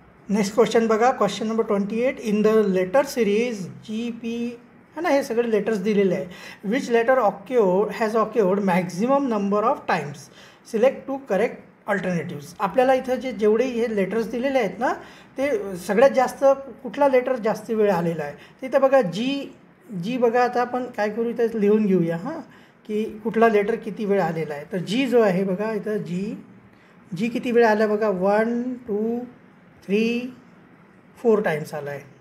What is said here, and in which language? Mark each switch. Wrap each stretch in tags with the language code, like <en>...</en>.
<mr>Next question बघा, question number 28.</mr> <en>in the letter series GP</en> <mr>है ना, हे सगळे लेटर्स दिलेले आहे.</mr> <en>Which letter has occurred maximum number of times. Select 2 correct alternatives.</en> <mr>आपल्याला इथं जेवढे हे लेटर्स दिलेले आहेत ना ते सगळ्यात जास्त कुठला लेटर जास्त वेळ आलेला आहे. तिथं बघा जी बघा, आता आपण काय करू इथं लिहून घेऊया हां की कुठला लेटर किती वेळ आलेला आहे. तर जी जो आहे बघा इथं जी किती वेळ आला बघा 1 2 3 4 टाइम्स आला आहे.</mr>